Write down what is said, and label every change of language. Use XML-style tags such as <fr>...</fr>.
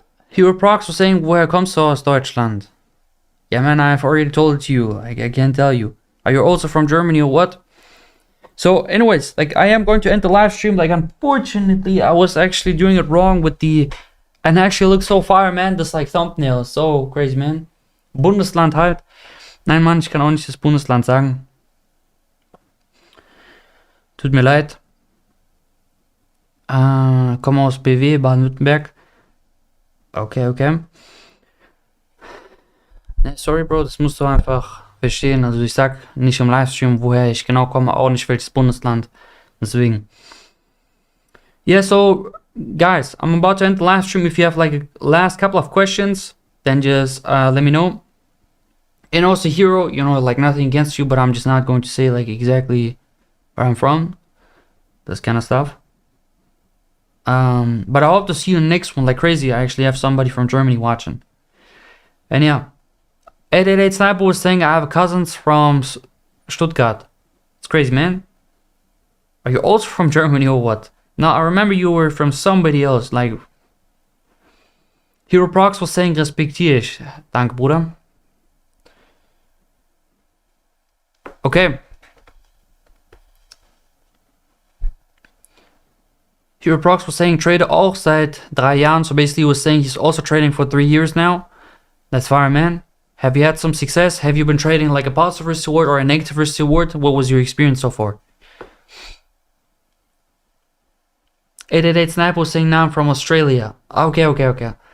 <en>Hero Prox was saying,</en> <de>woher kommst du aus Deutschland?</de> <en>Yeah, man, I've already told it to you. I can't tell you. Are you also from Germany or what? So, anyways, like I am going to end the live stream. Like, unfortunately, I was actually doing it wrong with the... And actually looks so fire, man. This like thumbnail is so crazy, man.</en> <de>Bundesland halt. Nein, Mann, ich kann auch nicht das Bundesland sagen. Tut mir leid. Komme aus BW, Baden-Württemberg. Okay. Ne, sorry, Bro, das musst du einfach verstehen. Also ich sag nicht im Livestream, woher ich genau komme, auch nicht welches Bundesland. Deswegen.</de> <en>Yeah, so guys, I'm about to end the live stream. If you have like a last couple of questions, then just let me know. And also Hero, you know, like nothing against you, but I'm just not going to say like exactly where I'm from. This kind of stuff. But I hope to see you in the next one like crazy. I actually have somebody from Germany watching. And yeah. 888 Sniper was saying I have cousins from Stuttgart. It's crazy, man. Are you also from Germany or what? No, I remember you were from somebody else. Like Hero Prox was saying</en> <de>respektiere ich. Danke, Bruder.</de> <en>Okay. Hero Prox was saying trade</en> <de>auch seit 3 Jahren.</de> <en>So basically he was saying he's also trading for 3 years now. That's fire, man. Have you had some success? Have you been trading like a positive risk reward or a negative risk reward? What was your experience so far? 888 Sniper was saying now I'm from Australia. Okay.</en>